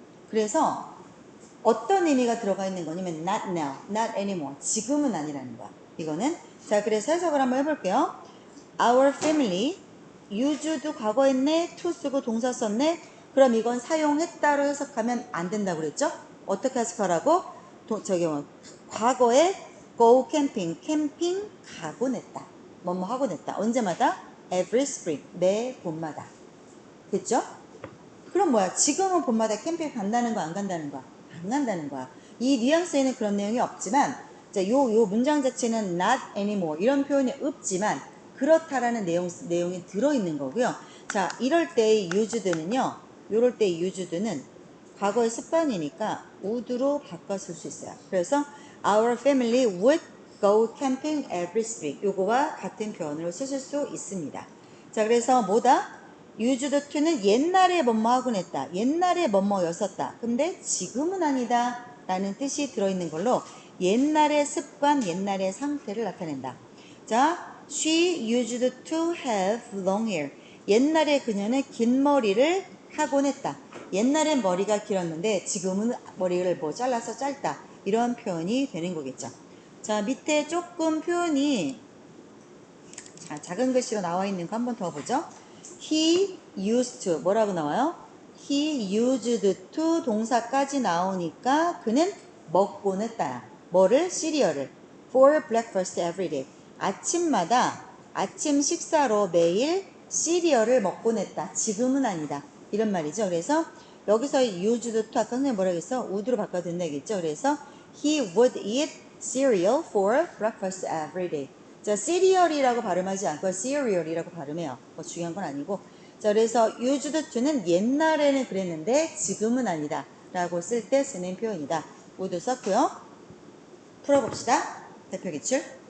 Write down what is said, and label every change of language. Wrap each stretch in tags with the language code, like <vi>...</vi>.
<ko>그래서 어떤 의미가 들어가 있는 거냐면</ko> <en>not now, not anymore.</en> <ko>지금은 아니라는 거야. 이거는. 자, 그래서 해석을 한번 해볼게요.</ko> <en>Our family used 과거 했네.</en> <ko>to 쓰고 동사 썼네. 그럼 이건 사용했다로 해석하면 안 된다고 그랬죠? 어떻게 해석하라고? 과거에 go camping, 캠핑 가곤 했다. 뭐뭐 하곤 했다. 언제마다? Every spring, 매 봄마다. 됐죠? 그럼 뭐야? 지금은 봄마다 캠핑 간다는 거, 안 간다는 거? 안 간다는 거야. 이 뉘앙스에는 그런 내용이 없지만, 자, 요 문장 자체는 not anymore 이런 표현이 없지만 그렇다라는 내용이 들어있는 거고요. 자, 이럴 때의 used는 과거의 습관이니까 would로 바꿔 쓸 수 있어요.</ko> <en>그래서 our family would go camping every spring.</en> <ko>요거와 같은 표현으로 쓰실 수 있습니다. 자, 그래서 뭐다? used to는 옛날에 뭐뭐 하곤 했다. 옛날에 뭐뭐였었다. 근데 지금은 아니다. 라는 뜻이 들어있는 걸로 옛날의 습관, 옛날의 상태를 나타낸다.</ko> <en>자, she used to have long hair.</en> <ko>옛날에 그녀는 긴 머리를 하곤 했다. 옛날엔 머리가 길었는데 지금은 머리를 뭐 잘라서 짧다. 이런 표현이 되는 거겠죠. 자, 밑에 조금 표현이 작은 글씨로 나와 있는 거 한 번 더 보죠. He used to 뭐라고 나와요? He used to 동사까지 나오니까 그는 먹곤 했다. 뭐를? 시리얼을.</ko> <en>For breakfast every day.</en> <ko>아침마다 아침 식사로 매일 시리얼을 먹곤 했다. 지금은 아니다. 이런 말이죠. 그래서 여기서 used to 아까 선생님 뭐라고 했어? would로 바꿔도 된다겠죠.</ko> <en>그래서 he would eat cereal for breakfast every day.</en> <ko>자, cereal이라고 발음하지 않고 cereal이라고 발음해요. 뭐 중요한 건 아니고. 자, 그래서 used to는 옛날에는 그랬는데 지금은 아니다. 라고 쓸 때 쓰는 표현이다. would 썼고요. 풀어봅시다. 대표 기출.</ko>